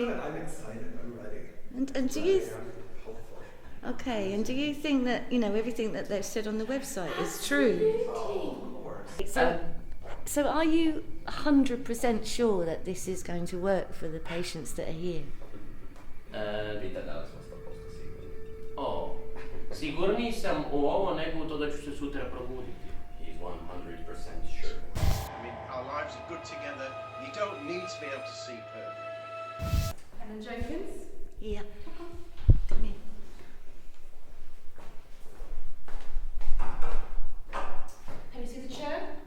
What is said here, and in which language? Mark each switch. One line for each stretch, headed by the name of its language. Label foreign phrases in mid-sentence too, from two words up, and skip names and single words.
English: Good, I'm excited. I'm ready. And do you? Hopefully. Okay. And do you think that everything that they've said on the website is true? Oh, of course. So are you 100% sure that this is going to work for the patients that are here?
Serbian: Oh, sigurniji sam u ovo nego u to da ću se sutra probuditi.
English: He's 100% sure. I mean, our lives are good together. You don't need to be able to see perfect. Helen Jenkins? Yeah. Come here. Can you see the chair?